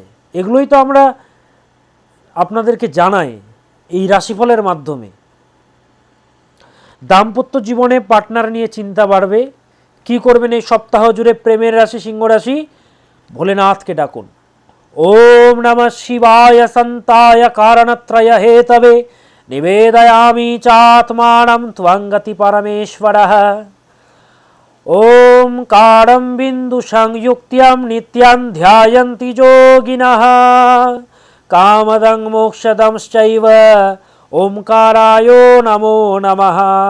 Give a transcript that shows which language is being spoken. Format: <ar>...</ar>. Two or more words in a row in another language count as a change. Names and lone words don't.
<bn>এগুলোই তো আমরা আপনাদেরকে জানাই এই রাশিফলের মাধ্যমে। দাম্পত্য জীবনে পার্টনার নিয়ে চিন্তা বাড়বে। কি করবেন এই সপ্তাহ জুড়ে? প্রেমের রাশি সিংহ রাশি, ভোলেনাথকে ডাকুন।</bn> <sa>ওম নমঃ শিবায় সন্তায় কারণত্রয় হেতবে নিবেদয়ামি চাত্মানম ত্বং গতি পরমেশ্বরঃ। ওম কারম বিন্দু সংযুক্ত্যম নিত্যং ধ্যায়ন্তি যোগিনঃ কামদং মোক্ষদংশ্চৈব ওমকারায় নমো নমঃ।</sa>